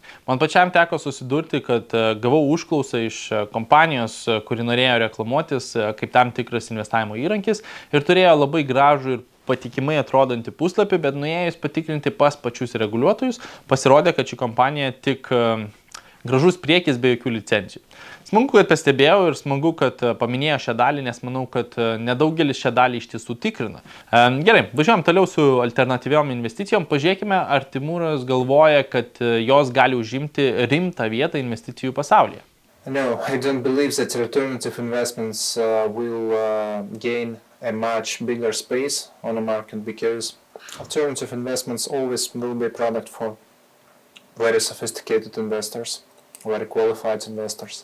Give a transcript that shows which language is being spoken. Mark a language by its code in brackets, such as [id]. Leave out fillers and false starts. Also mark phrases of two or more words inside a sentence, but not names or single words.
[lt] Man pačiam teko susidurti, kad gavau užklausą iš kompanijos, kuri norėjo reklamuotis kaip tam tikras investavimo įrankis ir turėjo labai gražų ir patikimai atrodantį puslapį, bet nuėjus patikrinti pas pačius reguliuotojus, pasirodė, kad ši kompanija tik gražus priekis be jokių licencijų. Smagu, kad pastebėjau ir smagu, kad paminėjo šią dalį, nes manau, kad nedaugelis šią dalį iš tiesų tikrina. Gerai, važiuojam toliau su alternatyviom investicijom. Pažiūrėkime, ar Timuras galvoja, kad jos gali užimti rimtą vietą investicijų pasaulyje. [en] No, I don't believe that alternative investments will gain a much bigger space on the market, because alternative investments always will be a product for very sophisticated investors, very qualified investors.